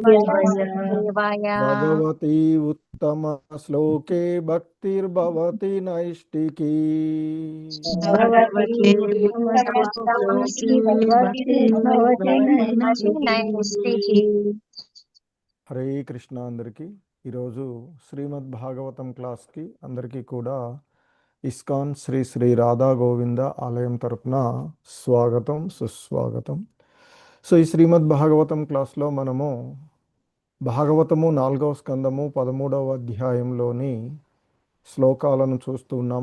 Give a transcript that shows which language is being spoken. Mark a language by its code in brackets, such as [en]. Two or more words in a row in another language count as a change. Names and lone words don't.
[sa] भगवती उत्तमश्लोके भक्तिर्भवति नैष्टिकी। भगवती भगवते उत्तमश्लोके भक्ति भवति नैष्ठिकी। नैष्ठिकी। [te] హరే కృష్ణ. అందరికీ ఈరోజు శ్రీమద్ భాగవతం క్లాస్కి అందరికీ కూడా ఇస్కాన్ శ్రీ శ్రీ రాధా గోవింద ఆలయం తరపున స్వాగతం సుస్వాగతం. సో ఈ శ్రీమద్ భాగవతం క్లాస్లో మనము భాగవతము 4వ స్కందము 13వ అధ్యాయంలోని శ్లోకాలను చూస్తూ ఉన్నాము.